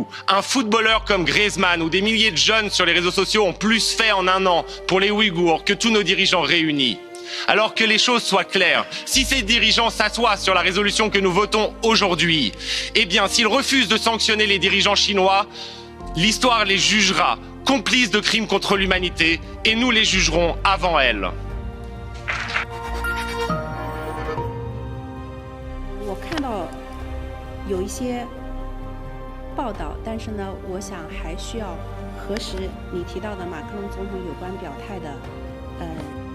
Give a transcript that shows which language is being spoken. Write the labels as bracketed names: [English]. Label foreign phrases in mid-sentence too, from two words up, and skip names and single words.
[French] Un footballeur comme Griezmann ou des milliers de jeunes sur les réseaux sociaux ont plus fait en 1 an pour les Ouïghours que tous nos dirigeants réunis. Alors que les choses soient claires, si ces dirigeants s'assoient sur la résolution que nous votons aujourd'hui, eh bien s'ils refusent de sanctionner les dirigeants chinois, l'histoire les jugera complices de crimes contre l'humanité et nous les jugerons avant elle. [Chinese] 我看到有一些报道，但是呢，我想还需要核实你提到的马克龙总统有关表态的